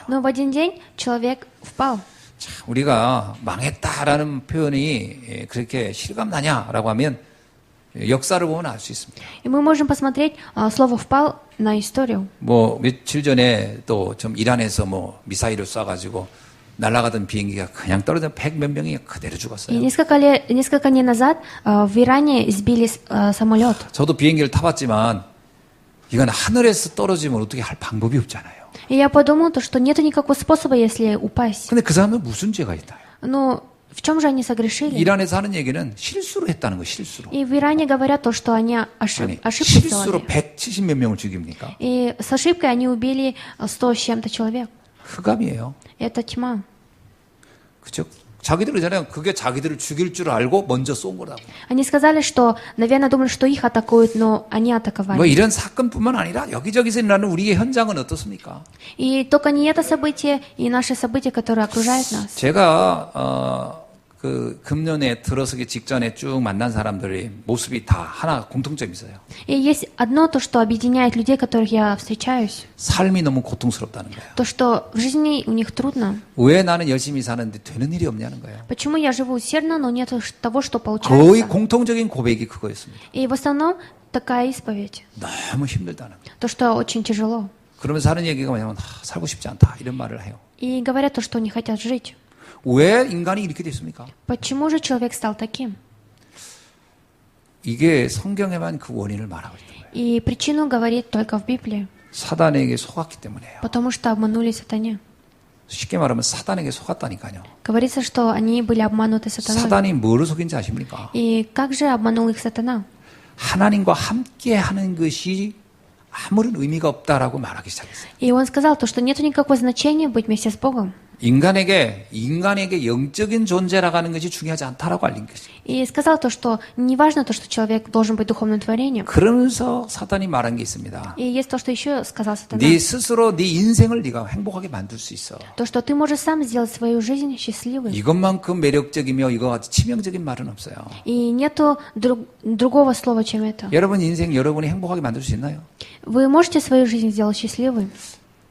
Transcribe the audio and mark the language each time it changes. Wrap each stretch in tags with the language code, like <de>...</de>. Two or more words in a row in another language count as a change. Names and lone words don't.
<ru>Но в один день человек впал.</ru> <ko>자, 우리가 망했다라는 표현이 그렇게 실감나냐라고 하면 역사를 보면 알 수 있습니다.</ko> <ru>И мы можем посмотреть слово «впал» на историю.</ru> <ko>뭐 며칠 전에 또 좀 이란에서 뭐 미사일을 쏴가지고 날아가던 비행기가 그냥 떨어져 100몇 명이 그대로</ko> <ru>И</ru> <ko>죽었어요.</ko> <ru>несколько дней назад в Иране сбили самолет.</ru> <ko>저도 비행기를 타봤지만 이건 하늘에서 떨어지면 어떻게 할 방법이 없잖아요.</ko> <ru>И я подумал, что нет никакого способа, если упасть.</ru> <ko>근데 그 사람은 무슨 죄가 있나요?</ko> <ru>Но в чем же они согрешили?</ru> <ko>이란에서 하는 얘기는 실수로 했다는 거예요. 실수로.</ko> <ru>И в Иране говорят то, что они</ru> <ko>아니,</ko> <ru>ошибку</ru> <ko>실수로</ko> <ru>сделали.</ru> <ko>170 몇 명을 죽입니까?</ko> <ru>И с ошибкой они убили 100 с чем-то человек.</ru> <ko>흑암이에요.</ko> <ru>Это тьма.</ru> <ko>그죠? 자기들 그잖아요. 그게 자기들을 죽일 줄 알고 먼저 쏜 거라고.</ko> <ru>Они сказали, что, наверное, думали, что их атакуют, но они</ru> <ko>뭐</ko> <ru>атаковали.</ru> <ko>이런 사건뿐만 아니라 여기저기서 일어나는 우리의 현장은 어떻습니까?</ko> <ru>И только не это событие, и наши события, которые окружают нас.</ru> <ko>제가 그 금년에 들어서기 직전에 쭉 만난 사람들의 모습이 다 하나 공통점이 있어요.</ko> <ru>И есть одно то, что объединяет людей, которых я встречаюсь.</ru> <ko>삶이 너무 고통스럽다는 거예요.</ko> <ru>То, что в жизни у них трудно.</ru> <ko>왜 나는 열심히 사는데 되는 일이 없냐는 거예요.</ko> <ru>Почему я живу усердно, но нет того, что</ru> <ko>거의</ko> <ru>получается.</ru> <ko>공통적인 고백이 그거였습니다.</ko> <ru>И в основном такая исповедь.</ru> <ko>너무 힘들다는 거예요.</ko> <ru>То, что очень тяжело.</ru> <ko>그러면서 하는 얘기가 뭐냐면 살고 싶지 않다 이런 말을 해요.</ko> <ru>И говорят то, что не хотят жить.</ru> <ko>왜 인간이 이렇게 됐습니까?</ko> <ru>Почему же человек стал таким?</ru> <ko>이게 성경에만 그 원인을 말하고 있는 거예요.</ko> <ru>И причину говорит только в Библии.</ru> <ko>사단에게 속았기 때문에요.</ko> <ru>Потому что обманули сатане.</ru> <ko>쉽게 말하면 사단에게 속았다니까요.</ko> <ru>Говорится, что они были обмануты сатаной.</ru> <ko>사단이 뭐를 속인지 아십니까?</ko> <ru>И как же обманул их сатана?</ru> <ko>하나님과 함께 하는 것이 아무런 의미가 없다라고 말하기 시작했어요.</ko> <ru>И он сказал то, что нет никакого значения быть вместе с Богом.</ru> <ko>인간에게 영적인 존재라고 하는 것이 중요하지 않다라고 알린 것이죠.</ko> <ru>И сказал то, что не важно то, что человек должен быть духовным творением.</ru> <ko>그러면서 사단이 말한 게 있습니다.</ko> <ru>И есть то, что еще сказал сатана.</ru> <ko>네 스스로 네 인생을 네가 행복하게 만들 수 있어.</ko> <ru>То, что ты можешь сам сделать свою жизнь счастливой.</ru> <ko>이것만큼 매력적이며 이거 같이 치명적인 말은 없어요.</ko> <ru>И нету другого слова, чем это.</ru> <ko>여러분 인생 여러분이 행복하게 만들 수 있나요?</ko> <ru>Вы можете свою жизнь сделать счастливой?</ru>